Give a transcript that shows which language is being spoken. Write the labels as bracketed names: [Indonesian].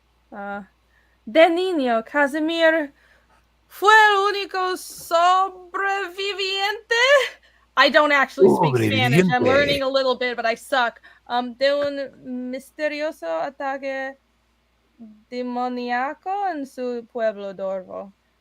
[Spanish] De niño, Casimir fue el único sobreviviente. [English] I don't actually speak Spanish. I'm learning a little bit, but I suck. [Spanish] De un misterioso ataque demoníaco en su pueblo Dorvo.